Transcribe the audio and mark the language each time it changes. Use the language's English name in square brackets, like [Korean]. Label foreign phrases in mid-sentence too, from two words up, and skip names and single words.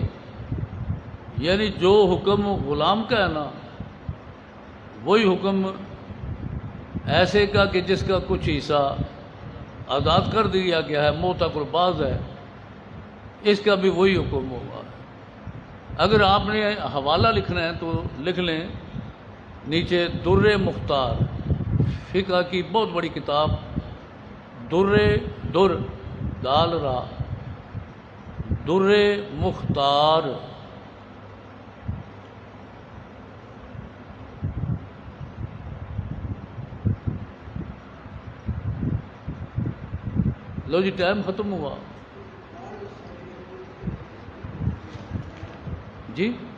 [Urdu] یعنی جو حکم غلام کا ہے نا، وہی حکم ایسے کا کہ جس کا کچھ حصہ آزاد کر دیا گیا ہے، موتق الباس ہے، اس کا بھی وہی حکم ہوگا. اگر آپ نے حوالہ لکھنا ہے تو لکھ لیں نیچے در مختار، فقہ کی بہت بڑی کتاب، در دال را در مختار. لو جی ٹائم ختم ہوا جی.